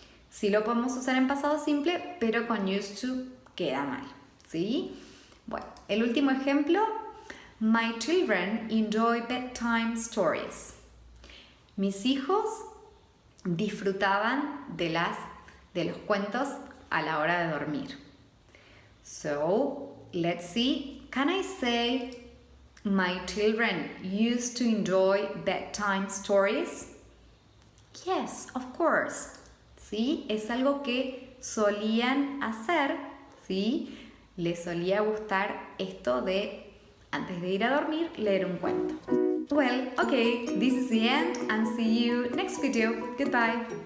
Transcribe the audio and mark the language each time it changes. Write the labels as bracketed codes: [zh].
[es] Sí lo podemos usar en pasado simple, pero con used to queda mal. ¿Sí? Bueno, el último ejemplo. [en] My children enjoy bedtime stories. [es] Mis hijos disfrutaban de los cuentos a la hora de dormir. [en] So, let's see. Can I say my children used to enjoy bedtime stories? Yes, of course. [es] ¿Sí? Es algo que solían hacer, ¿sí? Les solía gustar esto de, antes de ir a dormir, leer un cuento. [en] Well, okay, this is the end and see you next video. Goodbye.